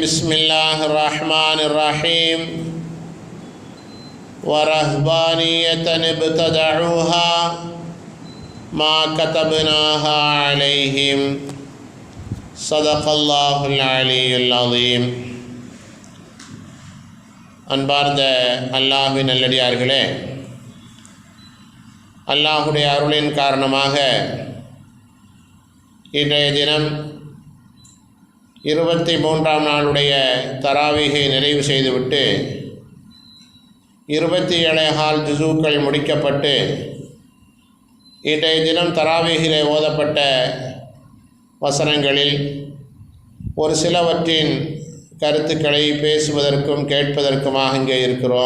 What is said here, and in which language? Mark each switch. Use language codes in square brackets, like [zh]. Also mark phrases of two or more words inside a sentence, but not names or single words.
[ar] بسم الله الرحمن الرحيم. ورهبانية ابتدعوها ما كتبناها عليهم. صدق الله العلي العظيم. [ta] அன்பார்ந்த அல்லாஹ்வின் நல்லடியார்களே, அல்லாஹுடைய அருளின் காரணமாக இன்றைய தினம் 23ஆம் நாளுடைய தராவீகை நிறைவு செய்துவிட்டு 27 ஜுஸூக்கள் முடிக்கப்பட்டு இன்றைய தினம் தராவீகிலே ஓதப்பட்ட வசனங்களில் ஒரு சிலவற்றின் கருத்துக்களை பேசுவதற்கும் கேட்பதற்குமாக இங்கே இருக்கிறோம்.